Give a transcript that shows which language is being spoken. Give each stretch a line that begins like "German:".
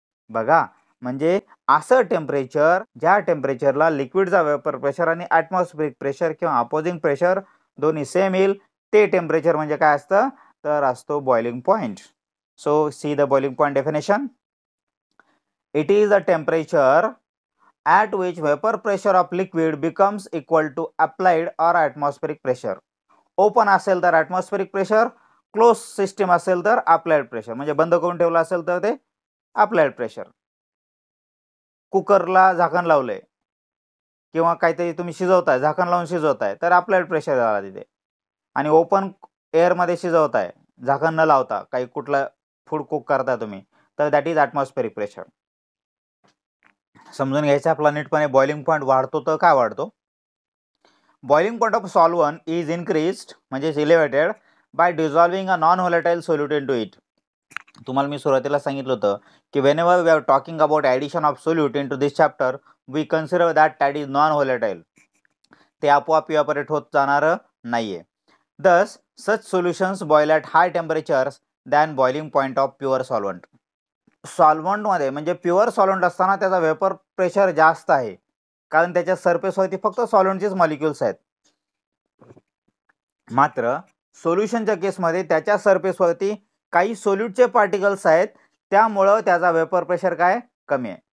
Marathi: बघा, म्हणजे असं टेम्परेचर ज्या टेम्परेचरला लिक्विडचा वेपर प्रेशर आणि ॲटमॉस्फेरिक प्रेशर किंवा अपोजिंग प्रेशर दोन्ही सेम येईल, ते टेम्परेचर म्हणजे काय असतं, तर असतो boiling point.
English: So see the boiling point definition. It is a temperature at which vapor pressure of liquid becomes equal to applied or atmospheric pressure.
Marathi: Open असेल तर atmospheric pressure, क्लोज सिस्टम असेल तर applied pressure, म्हणजे बंद करून ठेवलं असेल तर ते applied pressure. कुकरला झाकण लावलंय किंवा काहीतरी तुम्ही शिजवताय, झाकण लावून शिजवताय, तर applied pressure झाला तिथे. आणि ओपन एअरमध्ये शिजवताय झाकण न लावता, काही कुठलं फूड कुक करताय तुम्ही, तर
English: That is atmospheric pressure.
Marathi: समजून घ्यायचं आपला नीटपणे.
English: Boiling point वाढतो तर काय वाढतो. Boiling point of solvent is increased म्हणजे elevated by dissolving a non volatile solute into it.
Marathi: तुम्हाला मी सुरुवातीला सांगितलं होतं की
English: whenever we are talking about addition of solute into this chapter, we consider that is non volatile.
Marathi: ते आपोआप इव्हॅपोरेट होत जाणार नाहीये.
English: Thus such solutions boil at high temperatures than boiling point of pure solvent.
Marathi: सॉल्व्हंटमध्ये म्हणजे pure solvent असताना त्याचा vapour pressure जास्त आहे, कारण त्याच्या सरफेसवरती फक्त सॉल्व्हंटचेच मॉलिक्युल्स आहेत. मात्र सोल्युशनच्या केसमध्ये त्याच्या सरफेसवरती काही सोल्यूटचे पार्टिकल्स आहेत, त्यामुळं त्याचा वेपर प्रेशर काय कमी आहे.